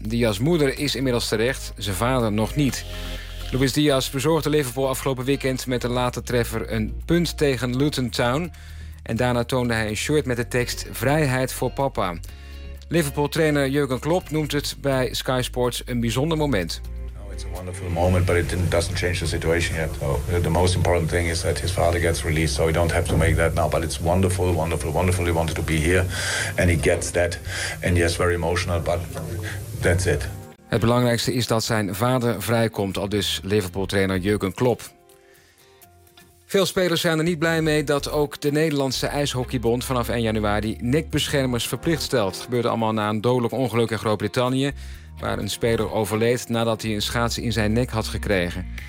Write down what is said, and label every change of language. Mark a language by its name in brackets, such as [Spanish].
[Dutch] Diaz' moeder is inmiddels terecht, zijn vader nog niet. Luis Diaz bezorgde Liverpool afgelopen weekend met een late treffer een punt tegen Luton Town. En daarna toonde hij een shirt met de tekst Vrijheid voor papa. Liverpool-trainer Jurgen Klopp noemt het bij Sky Sports een bijzonder moment. [English] It's a wonderful moment, but it doesn't change the situation yet. So the most important thing is that his father gets released, so we don't have to make that now. But it's wonderful, wonderful, wonderful. He wanted to be here, and he gets that. And yes, very emotional, but that's it. [Dutch] Het belangrijkste is dat zijn vader vrijkomt, al dus Liverpool-trainer Jurgen Klopp. Veel spelers zijn er niet blij mee dat ook de Nederlandse IJshockeybond vanaf 1 januari nekbeschermers verplicht stelt. Het gebeurde allemaal na een dodelijk ongeluk in Groot-Brittannië, waar een speler overleed nadat hij een schaats in zijn nek had gekregen.